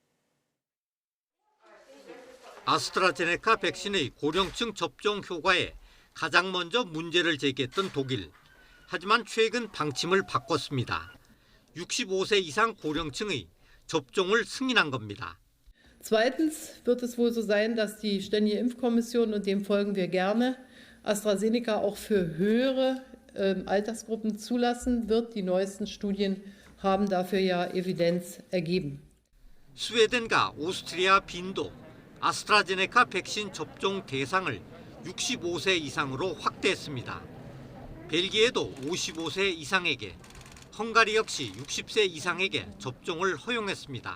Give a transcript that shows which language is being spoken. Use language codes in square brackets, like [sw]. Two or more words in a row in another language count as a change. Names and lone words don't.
[ko] 아스트라제네카 백신의 고령층 접종 효과에 가장 먼저 문제를 제기했던 독일. 하지만 최근 방침을 바꿨습니다. 65세 이상 고령층의 접종을 승인한 겁니다. [de] Zweitens wird es wohl so sein, dass die Ständige Impfkommission, und dem folgen wir gerne, AstraZeneca auch für höhere Altersgruppen zulassen wird. Die neuesten Studien haben dafür ja Evidenz ergeben. [ko] 스웨덴과 오스트리아, 빈도 아스트라제네카 백신 접종 대상을 65세 이상으로 확대했습니다. 벨기에도 55세 이상에게, 헝가리 역시 60세 이상에게 접종을 허용했습니다.